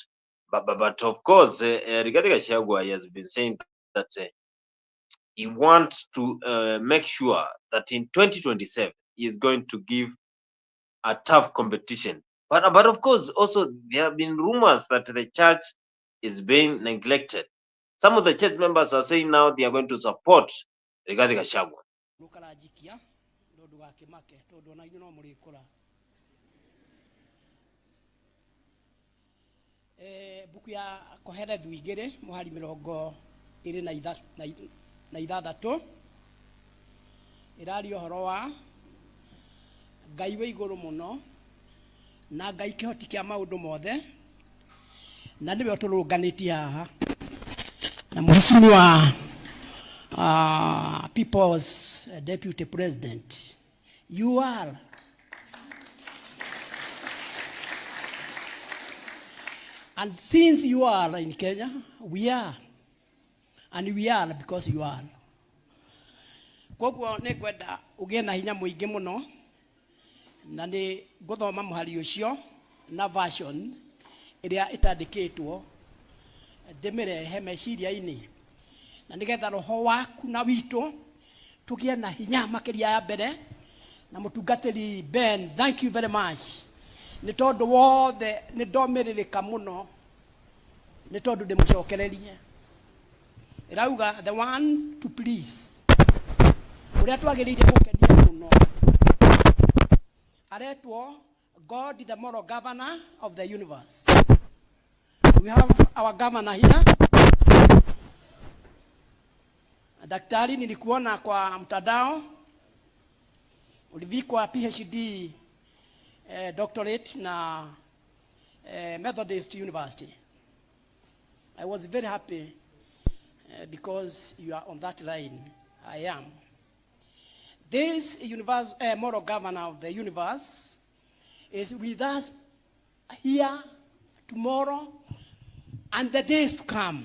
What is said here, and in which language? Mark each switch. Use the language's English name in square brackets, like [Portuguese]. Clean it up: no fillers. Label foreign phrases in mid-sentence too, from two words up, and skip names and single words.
[English] But of course, Rigathi Gachagua has been saying that he wants to make sure that in 2027 he is going to give a tough competition. But of course, also there have been rumors that the church is being neglected. Some of the church members are saying now they are going to support Rigathi Gachagua. [Kikuyu] Buku ya koherethu igiri muhari 26 irari ohoro wa Ngai we iguru muno na Ngai kihoti kia maundu mothe na niwe turunganitie haha na mheshimiwa [English] people's deputy president. You are and since you are in Kenya, we are. And we are because you are. [Kikuyu] Koguo nikwenda ugie na hinya muingi muno na ni guthoma muhari ucio na version iria itandikitwo ndimirehe meciria-ini na nigetha roho waku na witu tugie na hinya makiria ya mbere na mutungatiri Ben. [English] Thank you very much. [Kikuyu] Ni tondu wothe ni ndomiririka muno ni tondu ndimucokererie irauga [English] the one to please [Kikuyu] uria twagiriire gukenia muno aretwo [English] God the moral governor of the universe. We have our governor here. [Swahili] Daktari nilikuona kwa mtandao ulivikwa [English] PhD doctorate [Swahili] na Methodist University. [English] I was very happy because you are on that line. I am. This universe, moral governor of the universe is with us here, tomorrow, and the days to come.